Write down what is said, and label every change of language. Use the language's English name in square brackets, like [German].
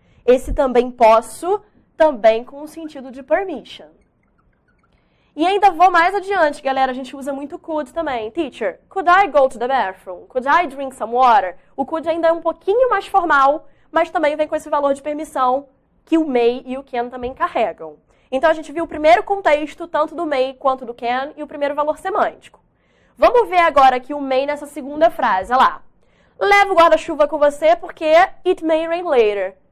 [Portuguese] Esse também posso, também com o sentido de permission. E ainda vou mais adiante, galera, a gente usa muito could também. [English] Teacher, could I go to the bathroom? Could I drink some water? [Portuguese] O could ainda é um pouquinho mais formal, mas também vem com esse valor de permissão que o may e o can também carregam. Então, a gente viu o primeiro contexto, tanto do may quanto do can, e o primeiro valor semântico. Vamos ver agora aqui o may nessa segunda frase, olha lá. Leve o guarda-chuva com você porque [English] it may rain later.